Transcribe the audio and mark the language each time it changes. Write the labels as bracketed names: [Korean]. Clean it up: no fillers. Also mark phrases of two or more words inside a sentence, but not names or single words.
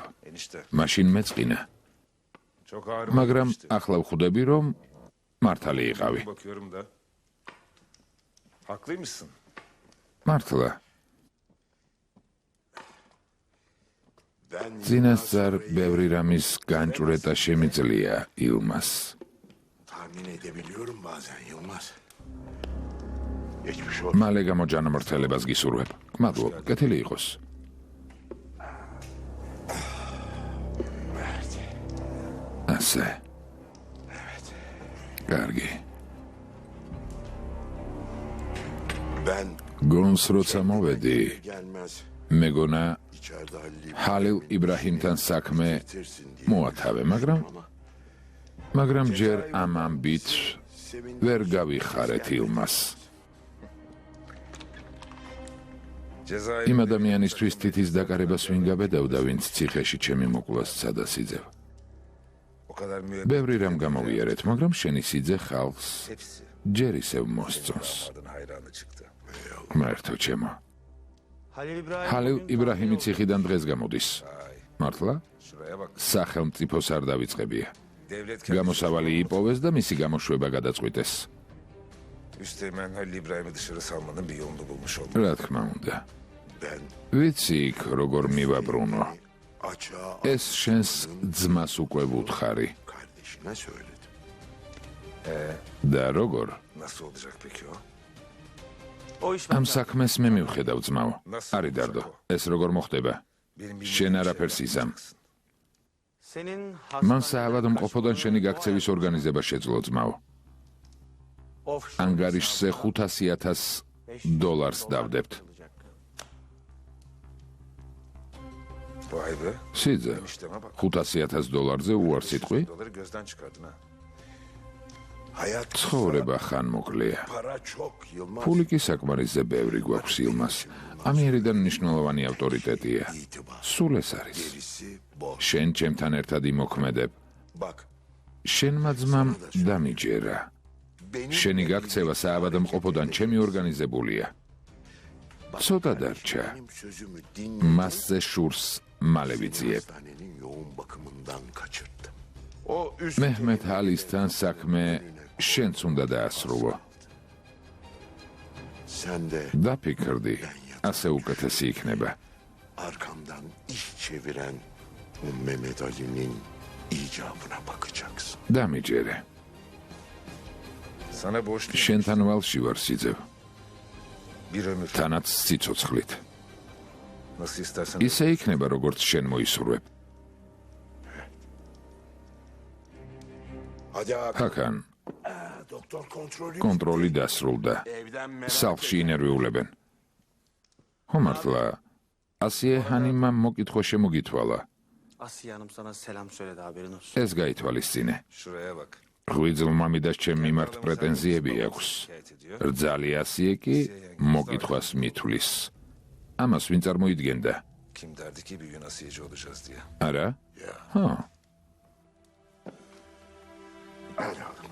[Turkish] enişte. [Georgian] მაშინ მეწყინა, [Turkish] Çok ağır. [Georgian] მაგრამ ახლა ვხვდები, რომ მართალი იყავი. [Turkish] Bakıyorum da. Haklıymışsın. [Georgian] მართლა. [Turkish] Ben [Georgian] წინასწარ ბევრი რამის განჭვრეტა შემიძლია ილმას. [Turkish] tahmin edebiliyorum bazen Yılmaz. Geçmiş olsun. [Georgian] მალე გამოჯანმრთელებას გისურვებ. გმადლობ, კეთილი იყოს. ასე. კარგი. [Turkish] Ben [Georgian] გონს როცა მოვედი, [Turkish] gelmez [Georgian] მეგონა [Turkish] içeride Halil [Georgian] ჰალილ იბრაჰიმთან საქმე [Turkish] bitirsin diye [Georgian] მოათავე, მაგრამ ჯერ ამ ამბით ვერ გავიხარეთ ილმას. იმ ადამიანისთვის თითის დაკარებას ვინ გაბედავდა, ვინც ციხეში ჩემი მოკვლას ცადას იძევ. ბევრი რამ გამოვიარეთ, მაგრამ შენი სიძე ხალხს ჯერ ისევ მოსწონს. მართო ჩემო. ჰალილ იბრაჰიმი ციხიდან დღეს გამოდის. მართლა? სახელმწიფოს არ დავიწყებია. გამოსავალი იპოვეს და მისი გამოშვება გადაწყვიტეს. [Turkish] Üsteğmen Halil İbrahim'i dışarı salmanın bir yolunu bulmuş oldu. [Georgian] რა თქმა უნდა. [Turkish] ben [Georgian] ვიცი იქ როგორ მივაბრუნო. [Turkish] açığa [Georgian] ეს შენს ძმას უკვე ვუთხარი. [Turkish] kardeşine söyledim. [Georgian] და როგორ? [Turkish] Nasıl olacak peki o? O iş [Georgian] ამ საქმეს მე მივხედავ ძმაო. არი დარდო. ეს როგორ მოხდება? შენ არაფერს იზამ. [Turkish] senin [Georgian] მან საავადმყოფოდან შენი გაქცევის ორგანიზება შეძლო ძმაო. ანგარიშზე $500,000 დავდებთ. [Turkish] Vay be. [Georgian] სიძე, $500,000-ზე უარ სიტყვი? [Turkish] Doları gözden çıkardın ha. Hayat [Georgian] ცხოვრება ხან მოკლეა. [Turkish] para çok Yılmaz. [Georgian] ფული კი საკმარისზე ბევრი გვაქვს ილმას. ამიერიდან მნიშვნელოვანი ავტორიტეტია. სულ ეს არის. [Turkish] Gerisi boş. [Georgian] შენ ჩემთან ერთად იმოქმედებ. [Turkish] Bak [Georgian] შენმა ძმამ დამიჯერა. [Turkish] benim [Georgian] შენი გაქცევა საავადმყოფოდან ჩემი ორგანიზებულია. ცოტა დარჩა. [Turkish] benim sözümü dinle. [Georgian] მასზე შურს მალე ვიძიებ. [Turkish] Hastanenin yoğun bakımından kaçırdım. O üst [Georgian] მეჰმედ ჰალისთან საქმე შენც უნდა დაასრულო. [Turkish] sen de [Georgian] დაფიქრდი, ასე უკეთესი იქნება. [Turkish] arkamdan iş çeviren o Mehmet Ali'nin icabına bakacaksın. [Georgian] დამიჯერე. [Turkish] Sana borçluyum. [Georgian] შენთან ვალში ვარ სიძევ. [Turkish] Bir ömür. [Georgian] თანაც სიცოცხლით. [Turkish] Nasıl istersen. [Georgian] ისე იქნება, როგორც შენ მოისურვებ. [Turkish] Hadi abi. [Georgian] ჰაკან, [Turkish] Doktor kontrolü. [Georgian] კონტროლი დასრულდა. [Turkish] evden merak [Georgian] სახლში ინერვიულებენ. ხომართლა, ასიე ჰანიმამ მოკითხვა შემოგითვალა. [Turkish] Asiye Hanım sana selam söyledi haberin olsun. [Georgian] ეს გაითვალისწინე. [Turkish] Şuraya bak. [Georgian] ღვიძლ მამიდას ჩემ მიმართ პრეტენზიები აქვს. [Turkish] Şikayet ediyor. [Georgian] რძალი ასიე კი მოკითხვას მithulis. ამას ვინ წარმოიდგენდა? [Turkish] Kim derdi ki bir gün asiyeci olacağız diye. [Georgian] არა? ჰა, [Turkish] Hadi oğlum.